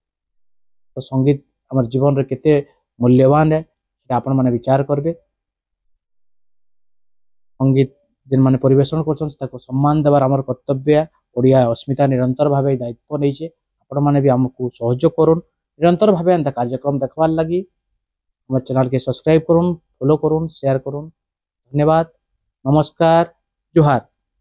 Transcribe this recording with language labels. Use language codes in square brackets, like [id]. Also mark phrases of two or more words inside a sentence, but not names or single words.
[or] ତ ସଙ୍ଗୀତ ଆମର ଜୀବନରେ କେତେ ମୂଲ୍ୟବାନ ହେ ସେଟା ଆପଣମାନେ ବିଚାର କରିବେ। ସଙ୍ଗୀତ ଯେନ୍ମାନେ ପରିବେଷଣ କରୁଛନ୍ ତାକୁ ସମ୍ମାନ ଦେବାର ଆମର କର୍ତ୍ତବ୍ୟ। ଓଡ଼ିଆ ଅସ୍ମିତା ନିରନ୍ତର ଭାବେ ଦାୟିତ୍ୱ ନେଇଛେ। ଆପଣମାନେ ବି ଆମକୁ ସହଯୋଗ କରୁନ୍। ନିରନ୍ତର ଭାବେ ଏନ୍ତା କାର୍ଯ୍ୟକ୍ରମ ଦେଖବାର୍ ଲାଗି [bn] আমার চ্যানেলকে সবস্ক্রাইব করুন, ফলো করুন, শেয়ার করুন। ধন্যবাদ, নমস্কার, জোহার।